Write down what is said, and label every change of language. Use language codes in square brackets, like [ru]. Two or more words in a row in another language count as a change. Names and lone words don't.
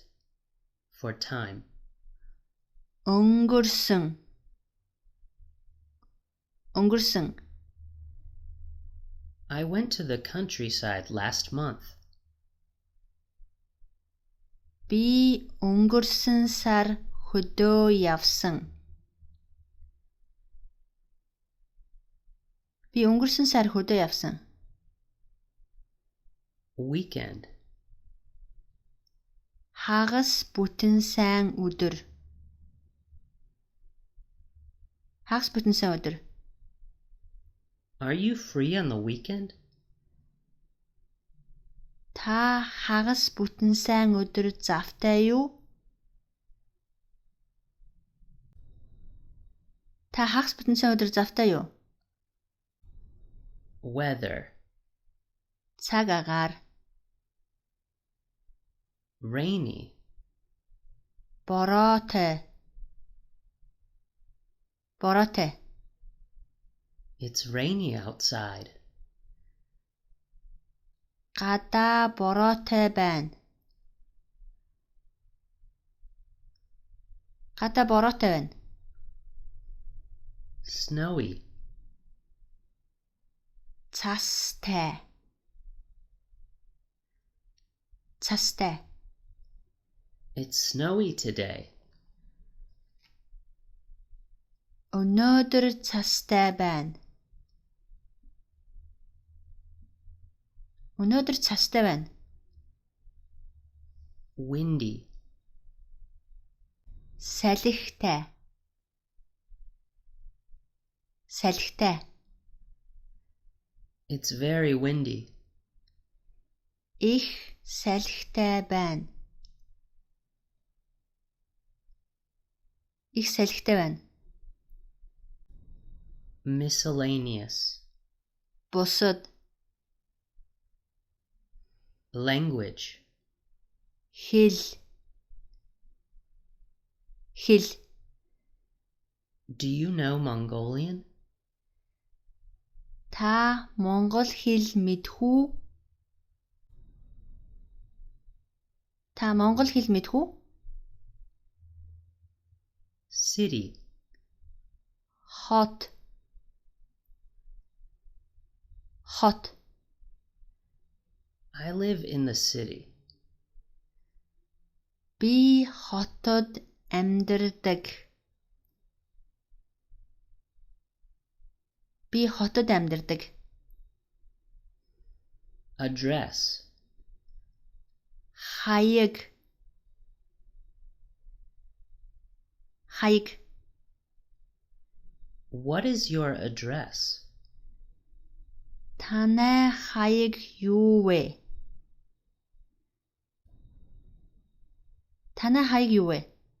[en] For time. [mn] Өнгөрсөн. Өнгөрсөн. [en] I went to the countryside last month. [mn] Би өнгөрсөн сар хөдөө явсан. Би өнгөрсөн сар хөдөө явсан. [en] Weekend. [mn] Хагас бүтэн сайн өдөр. Хагас бүтэн сайн өдөр. [en] Are you free on the weekend? [mn] Та хагас бүтэн сайн өдөр завтай юу? Та хагас бүтэн сайн өдөр завтай юу? [en] Weather. [mn] Цаг агаар. [en] Rainy. [mn] Бороотой. Бороотой. [en] It's rainy outside. [mn] Гадаа бороотой байна. Гадаа бороотой байна. [en] Snowy. [mn] Цастай. Цастай. [en] It's snowy today. [mn] Өнөөдөр цастай байна. Өнөөдөр цастай байна. [en] Windy. [mn] Салхитай. Салхитай. [en] It's very windy. [mn] Их салхитай байна. Их салхитай байна. [en] Miscellaneous. [mn] Бусад. [en] Language. [mn] Хэл. Хэл. [en] Do you know Mongolian? [mn] Та монгол хэл мэдхүү? Та монгол хэл мэдхүү? [en] City. [mn] Хот. Хот. [en] I live in the city. [mn] Би хотод амьдардаг. Би хотод амьдардаг. [en] Address. [mn] Хаяг. Хаяг. [en] What is your address? [mn] Танай хаяг юу вэ? Танай хаяг юу вэ?